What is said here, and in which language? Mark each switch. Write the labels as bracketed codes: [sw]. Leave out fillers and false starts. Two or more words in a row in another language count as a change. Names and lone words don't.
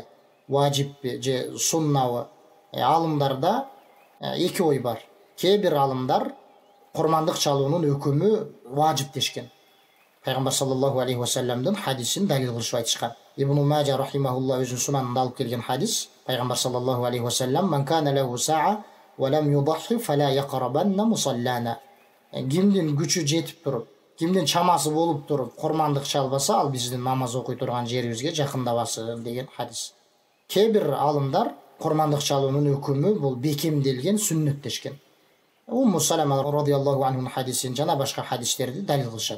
[ky] Важиппи же суннабы? Алымдарда эки ой бар. Кээ бир алымдар курмандык чалуунун өкүмү важип дешкен. Пайгамбар [ar] صلى الله عليه وسلم [ky] хадисин далил кылышып айтышкан. Ибн Мажа рахимахулла өзүнүн сунанында алып келген хадис. [ar] Пайгамбар صلى الله عليه وسلم: «من كان له سعة ولم يضح فلا يقربن مصلانا». [ky] Кимдин күчү жетип туруп, кимдин чамасы болуп туруп курмандык чалбаса, ал биздин намаз окуй турган жерибизге жакындабасын деген хадис. Кээ бир алымдар курмандык чалуунун өкүмү бул бекемделген сүннөт дешкен. Умму Салама [ar] رضي الله عنه [ky] хадисин жана башка хадистерди далил кылышат.